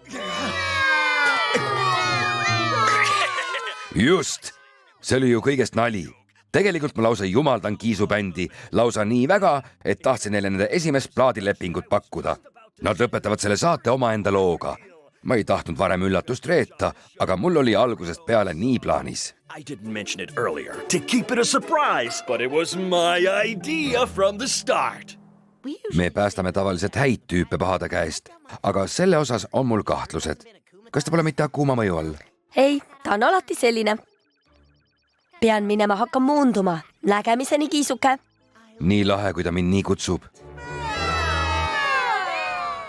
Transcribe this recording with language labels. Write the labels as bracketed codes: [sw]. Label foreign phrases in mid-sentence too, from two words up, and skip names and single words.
[et] Just! See oli ju kõigest nali. Tegelikult ma lausa jumaldan kiisubändi. Lausa nii väga, et tahtsin neile nende esimest plaadilepingut pakkuda. Nad lõpetavad selle saate omaenda looga. Ma ei tahtnud varem üllatust reeta, aga mul oli algusest peale nii plaanis. [en] I didn't mention it earlier to keep it a surprise, but it was my idea from the start. [et] Me päästame tavaliselt häid tüüpe pahade käest, aga selle osas on mul kahtlused. Kas te pole mitte Akuma mõju all? Ei, ta on alati selline. Pean minema, hakkan muunduma. Nägemiseni, kiisuke. Nii lahe, kui ta mind nii kutsub.